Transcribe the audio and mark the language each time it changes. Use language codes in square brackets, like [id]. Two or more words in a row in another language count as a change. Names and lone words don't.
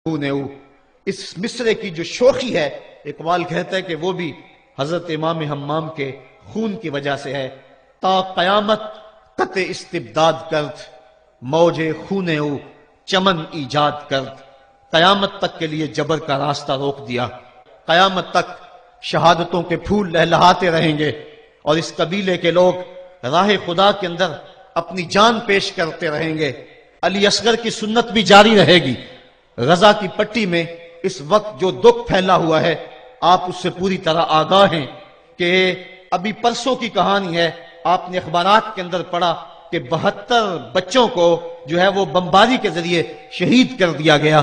[ur] اس مصرے کی جو شوخی ہے، اقبال کہتا ہے کہ وہ بھی حضرت امام حمام کے خون کی وجہ سے ہے۔ [fa] تا قیامت قطع استبداد کرد، موج خون او چمن ایجاد کرد۔ [ur] قیامت تک کے لیے جبر کا راستہ روک دیا، قیامت تک شہادتوں کے پھول لہلہاتے رہیں گے، اور اس قبیلے کے لوگ راہ خدا کے اندر اپنی جان پیش کرتے رہیں گے۔ علی اصغر کی سنت بھی جاری رہے گی۔ غزہ کی پٹی میں اس وقت جو دکھ پھیلا ہوا ہے، آپ اس سے پوری طرح آگاہ ہیں کہ ابھی پرسوں کی کہانی ہے، آپ نے اخبارات کے اندر پڑھا کہ 72 بچوں کو جو ہے وہ بمباری کے ذریعے شہید کر دیا گیا۔